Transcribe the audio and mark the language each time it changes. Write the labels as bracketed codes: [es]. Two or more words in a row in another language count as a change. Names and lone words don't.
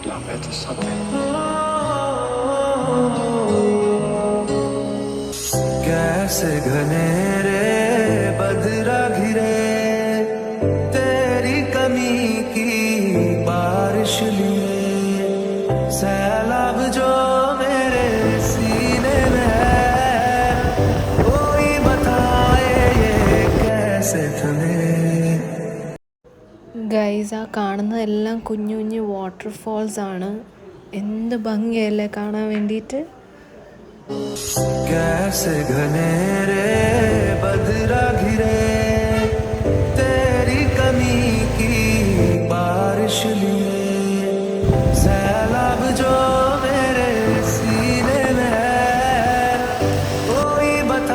[hi] कैसे घनेरे बदरा घिरे तेरी कमी की बारिश लिए सैलाब जो मेरे सीने में है कोई बताए ये कैसे थमे. [ml] ഗൈസ് ആ കാണുന്നതെല്ലാം കുഞ്ഞു കുഞ്ഞു വാട്ടർഫോൾസ് ആണ്. എന്ത് ഭംഗിയല്ലേ കാണാൻ വേണ്ടിയിട്ട്. [hi] कैसे घनेरे बदरा घिरे तेरी कमी की बारिश लिए सैलाब जो मेरे सीने में है कोई बता.